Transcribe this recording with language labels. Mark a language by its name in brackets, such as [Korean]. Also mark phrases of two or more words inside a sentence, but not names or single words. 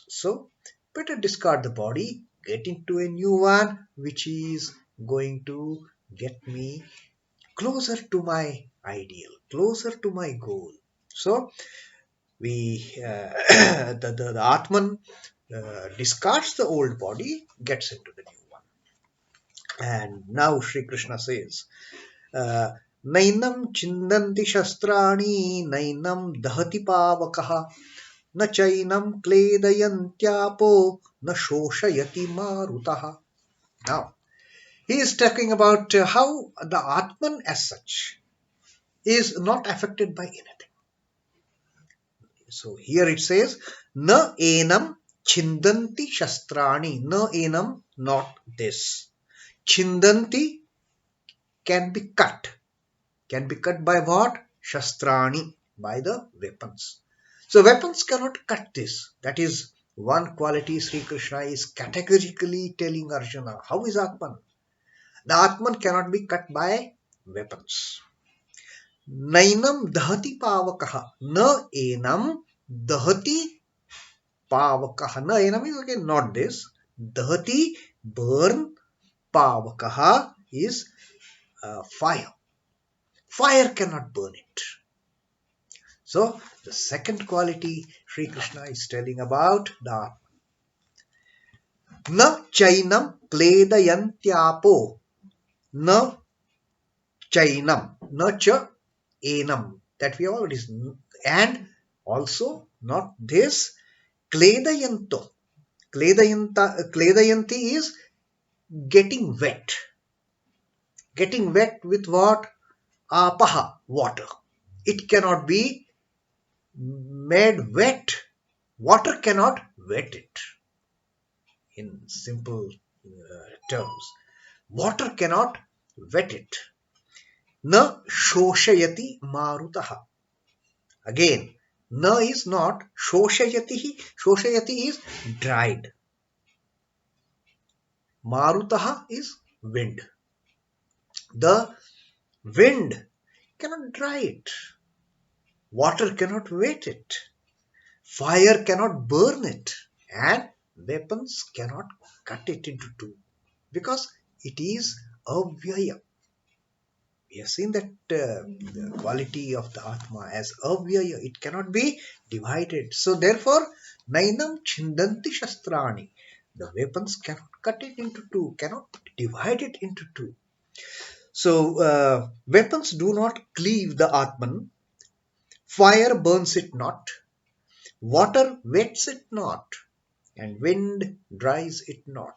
[English] So better discard the body, get into a new one which is going to get me closer to my ideal, closer to my goal. So we the Atman discards the old body, gets into the new one. And now Sri Krishna says, [Sanskrit] nainaṁ chhindanti śhastrāṇi nainaṁ dahati pāvakaḥ na chainaṁ kledayantyāpo na śhoṣhayati mārutaḥ. [English] Now he is talking about how the Atman as such is not affected by anything. So here it says, [Sanskrit] na enam chhindanti śhastrāṇi. Na enam, [English] not this. Chhindanti can be cut. Can be cut by what? Śhastrāṇi, by the weapons. So weapons cannot cut this. That is one quality Sri Krishna is categorically telling Arjuna. How is Atman? The Atman cannot be cut by weapons. [Sanskrit] Nainaṁ dahati pāvakaḥ. Na enam dahati pāvakaḥ. Na enam [English] is again not this. Dahati, burn. Pāvakaḥ is fire. Fire cannot burn it. So the second quality Sri Krishna is telling about the Atman. [Sanskrit] Na chainaṁ kledayantyāpo. Na chainaṁ. Na cha enam. [English] That we already, and also not this. Kledayanto. Kledayanti is getting wet. Getting wet with what? Apaha, water. It cannot be made wet. Water cannot wet it. in simple terms. Water cannot wet it. [Sanskrit] Na śhoṣhayati mārutaḥ. [English] Again, na is not śhoṣhayati. Śhoṣhayati is dried. Mārutaḥ is wind. The wind cannot dry it. Water cannot wet it. Fire cannot burn it. And weapons cannot cut it into two. Because it is avyaya. We have seen that the quality of the Atma as avyaya. It cannot be divided. So therefore, [Sanskrit] nainaṁ chhindanti śhastrāṇi. [English] The weapons cannot cut it into two, cannot divide it into two. So weapons do not cleave the Atman. Fire burns it not. Water wets it not. And wind dries it not.